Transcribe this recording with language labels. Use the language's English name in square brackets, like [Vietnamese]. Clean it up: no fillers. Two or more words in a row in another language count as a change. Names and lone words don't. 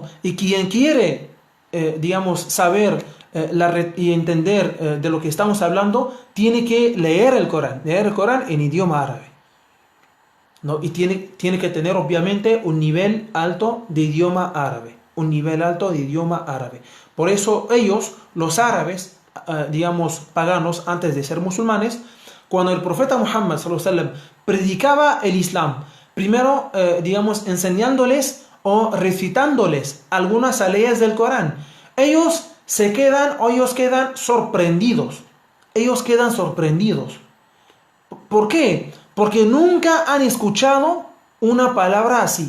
[Spanish] Y quien quiere, saber y entender de lo que estamos hablando, tiene que leer el Corán en idioma árabe, ¿no? Y tiene que tener obviamente un nivel alto de idioma árabe. Por eso ellos, los árabes, paganos, antes de ser musulmanes, cuando el profeta Muhammad [Arabic] صلى الله عليه وسلم [Spanish] predicaba el Islam, primero, digamos, enseñándoles o recitándoles algunas leyes del Corán. Ellos quedan sorprendidos. Ellos quedan sorprendidos. ¿Por qué? Porque nunca han escuchado una palabra así.